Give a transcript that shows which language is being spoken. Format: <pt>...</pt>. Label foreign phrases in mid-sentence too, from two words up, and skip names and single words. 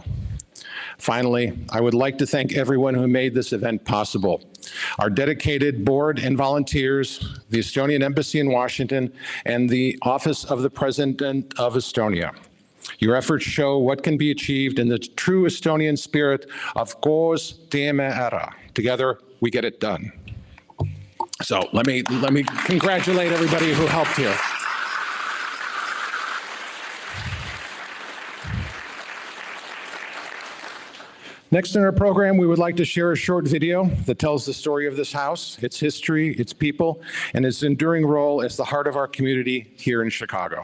<en>Finally, I would like to thank everyone who made this event possible. Our dedicated board and volunteers, the Estonian Embassy in Washington, and the Office of the President of Estonia. Your efforts show what can be achieved in the true Estonian spirit of</en> <et>koos teeme ära.</et> <en>Together, we get it done. So let me congratulate everybody who helped here. Next in our program, we would like to share a short video that tells the story of this house, its history, its people, and its enduring role as the heart of our community here in Chicago.</en>